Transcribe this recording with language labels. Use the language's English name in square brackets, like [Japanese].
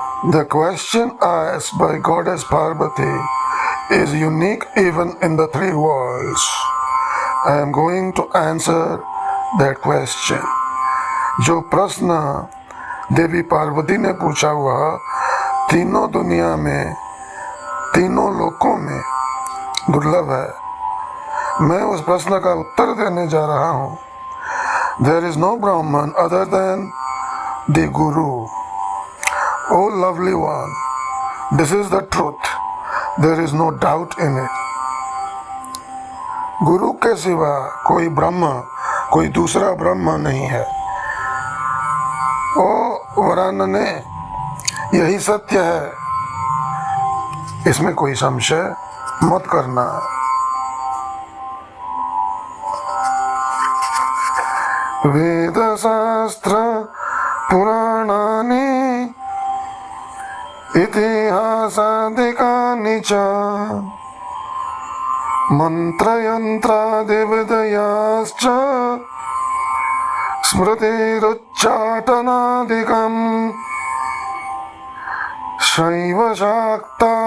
[English] The question asked by Goddess Parvati is unique even in the three worlds. I am going to answer that question. [Hindi] जो प्रश्न देवी पार्वती ने पूछा हुआ तीनों दुनिया में, तीनों लोकों में दुर्लभ है, मैं उस प्रश्न का उत्तर देने जा रहा हूँ. [English] There is no Brahman other than the Guru. Oh lovely one, this is the truth. There is no doubt in it. [Hindi] गुरु के सिवा कोई ब्रह्म, कोई दूसरा ब्रह्म नहीं है. ओ वरानने, यही सत्य है, इसमें कोई संशय मत करना. [Sanskrit] वेद शास्त्र पुराणानि इतिहासादिकानि च मंत्रयंत्रादिविदयाश्च स्मृतिरुच्चाटनादिकम् शैव शाक्तागमादीनि